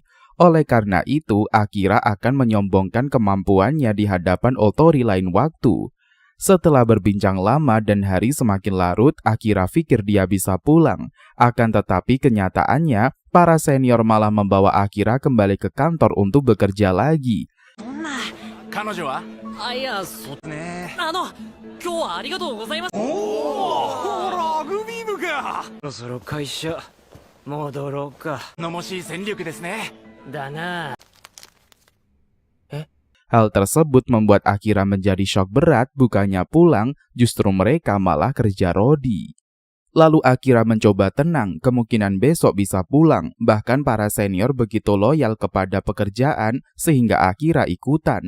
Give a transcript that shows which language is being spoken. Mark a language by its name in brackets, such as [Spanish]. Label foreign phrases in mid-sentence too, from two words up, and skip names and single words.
[Indonesian] Oleh karena itu, Akira akan menyombongkan kemampuannya di hadapan Otori lain waktu. Setelah berbincang lama dan hari semakin larut, Akira pikir dia bisa pulang. Akan tetapi kenyataannya, para senior malah membawa Akira kembali ke kantor untuk bekerja lagi. [Japanese] 彼女は？あ、いや、ねえ。今日はありがとうございます。おお、ラグビー部か。そろそろ会社戻ろうか。のもしい戦力ですね。だな。 [Indonesian] Hal tersebut membuat Akira menjadi syok berat, bukannya pulang, justru mereka malah kerja rodi. Lalu Akira mencoba tenang, kemungkinan besok bisa pulang, bahkan para senior begitu loyal kepada pekerjaan sehingga Akira ikutan.